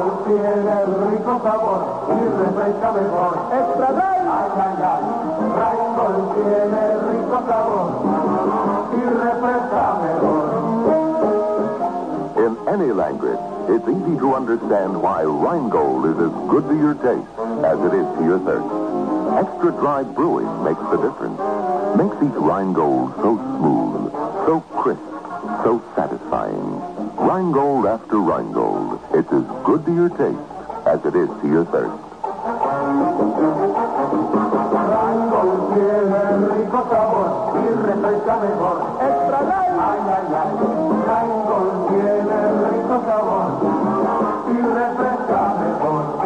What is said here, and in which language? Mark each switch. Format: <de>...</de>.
<es>Tiene rico sabor y refresca mejor.</es> <en>Extra dry.</en> <es>Ay, ay, ay. Rheingold tiene rico sabor y refresca mejor.</es> <en>In any language, it's easy to understand why Rheingold is as good to your taste as it is to your thirst. Extra dry brewing makes the difference. Makes each Rheingold so smooth, so crisp, so satisfying. Rheingold after Rheingold. It's as good to your taste as it is to your thirst.</en> <es>Rheingold tiene rico sabor y refresca mejor.</es> <en>Extra light.</en> <es>Ay, ay, ay. Rheingold tiene rico sabor y refresca mejor.</es>